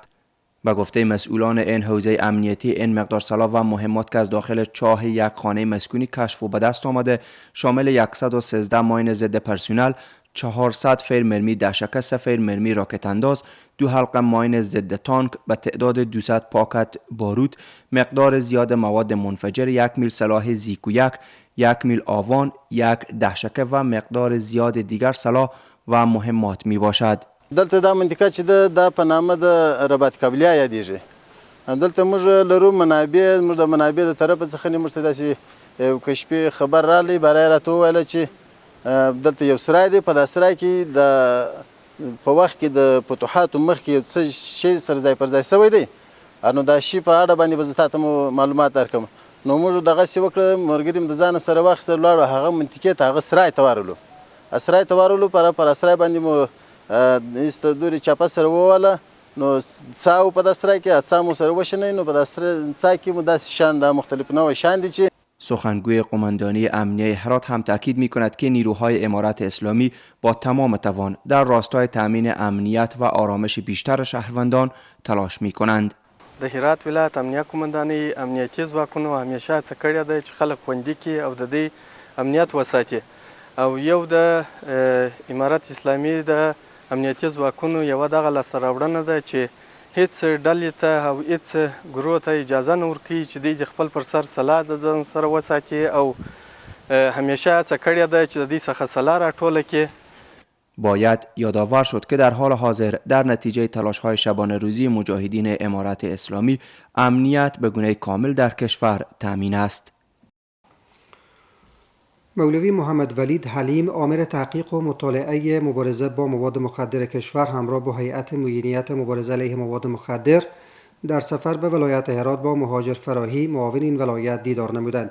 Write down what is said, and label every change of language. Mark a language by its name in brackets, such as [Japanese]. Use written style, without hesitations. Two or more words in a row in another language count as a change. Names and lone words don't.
[Persian] به گفته مسئولان این حوزه امنیتی، این مقدار سلاح و مهمات که از داخل چاه یک خانه مسکونی کشف و به دست آمده شامل 113 ماین ضد پرسونل، 400 فیر مرمی دهشکه، 3 فیر مرمی راکت انداز، 2 حلقه ماین ضد تانک به تعداد 200 پاکت بارود، مقدار زیاد مواد منفجر، 1 میل سلاح زیکو 1، 1 میل آوان، 1 دهشکه و مقدار زیاد دیگر سلاح و مهمات می باشد. [Pashto] دلته دا منطقه چې د په نامه د رباط کابلیا یادیږي. دلته موږ لرو منابع، موږ د منابع د طرفه څخه موږ ته داسې یو کشفي خبر راغلی، برای راته وویله چې دلته یو سرای دی، په دا سرای کې په وخت کې د فتوحاتو مخکې یو څه شی سره ځای پر ځای سوی دی. نو دا شي په اړه باندې به زه تاته معلومات درکړم. نو موږ دغسې وکړه، ملګري مې د ځانه سره واخیستل، ولاړو هغه منطقې ته، هغه سرای ته ورغلو. سرای ته ورغلو، پر سرای باندې مو ایسته دورې چاپه سره وواله. نو څا په دا سرای کې څا مو سره وشنی. نو په دا څا کې مو داسې شیان، دا مختلف نوع شیان دي چې [Persian] سخنگوی قماندانی امنیه هرات هم تاکید می کند که نیروهای امارت اسلامی با تمام توان در راستای تامین امنیت و آرامش بیشتر شهروندان تلاش می کنند. [Pashto] د هرات ولایت امنیه قماندانی امنیتي ځواکونو همیشه هڅه کړې ده چې خلک خوندي کړي او د دې امنیت وساتي. او یو د امارت اسلامي د امنیتي ځواکونو یوه دغه لاسته راوړنه ده چې هیڅ ډلې ته او هیڅ ګروه ته اجازه نه ورکوي چې دوی د خپل پر سر سلاح د ځان سره وساتي او همیشه هڅه کړې ده چې د دې څخه سلاح راټوله کړي. [Persian] باید یادآور شد که در حال حاضر در نتیجه تلاش‌های شبانه روزی مجاهدین امارت اسلامی امنیت به گونه کامل در کشور تامین است. مولوی محمد ولید حلیم، آمر تحقیق و مطالعه مبارزه با مواد مخدر کشور، همراه با هیئت معینیت مبارزه علیه مواد مخدر در سفر به ولایت هرات با مهاجر فراهی، معاون این ولایت، دیدار نمودند.